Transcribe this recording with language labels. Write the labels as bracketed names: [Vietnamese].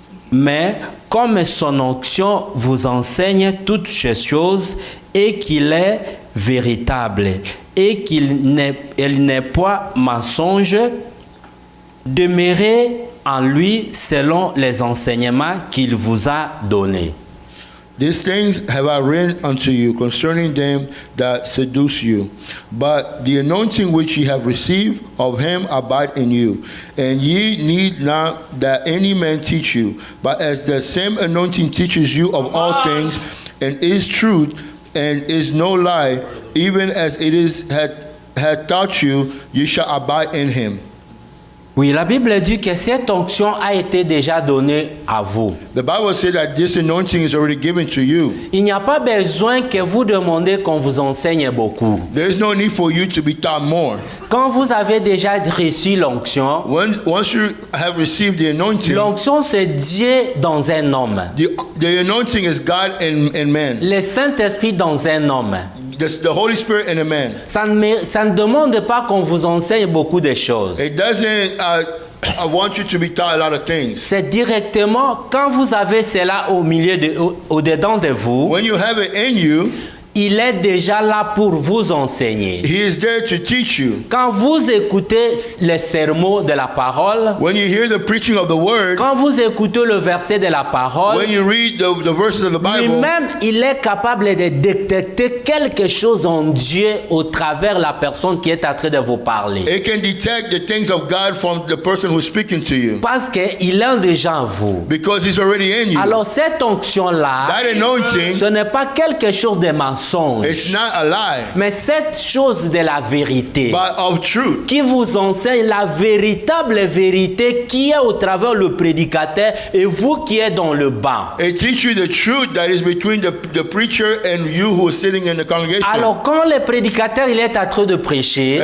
[French] Mais comme son onction vous enseigne toutes ces choses et qu'il est véritable et qu'il n'est pas mensonge, demeurez en lui selon les enseignements qu'il vous a donnés. [English] These things have I written unto you concerning them that seduce you. But the anointing which ye have received of him abide in you. And ye need not that any man teach you. But as the same anointing teaches you of all things, and is truth, and is no lie, even as it is had taught you, ye shall abide in him. [French] Oui, la Bible dit que cette onction a été déjà donnée à vous. [English] The Bible says that this anointing is already given to you. [French] Il n'y a pas besoin que vous demandiez qu'on vous enseigne beaucoup. [English] There is no need for you to be taught more. [French] Quand vous avez déjà reçu l'onction, [English] Once you have received the anointing, [French] l'onction c'est Dieu dans un homme. [English] the anointing is God in man. [French] Le Saint-Esprit dans un homme. [English] The Holy Spirit in a man. [French] Ça ne demande pas qu'on vous enseigne beaucoup de choses. [English] It doesn't I want you to be taught a lot of things. [French] C'est directement quand vous avez cela au-dedans de vous, [English] When you have it in you, [French] il est déjà là pour vous enseigner. [English] He is there to teach you. [French] Quand vous écoutez les sermons de la parole, [English] When you hear the preaching of the word, [French] quand vous écoutez le verset de la parole, [English] when you read the verses of the Bible, [French] lui-même, il est capable de détecter quelque chose en Dieu au travers la personne qui est en train de vous parler. [English] it can detect the things of God from the person who's speaking to you. [French] Parce qu'il est déjà en vous. [English] Because He's already in you. [French] Alors cette onction-là, [English] That anointing, [French] ce n'est pas quelque chose de mensonge, [English] it's not a lie, [French] mais cette chose de la vérité [English] but of truth. [French] qui vous enseigne la véritable vérité qui est au travers le prédicateur et vous qui êtes dans le banc. [English] It teaches you the truth that is between the preacher and you who is sitting in the congregation. [French] Alors quand le prédicateur il est en train de prêcher,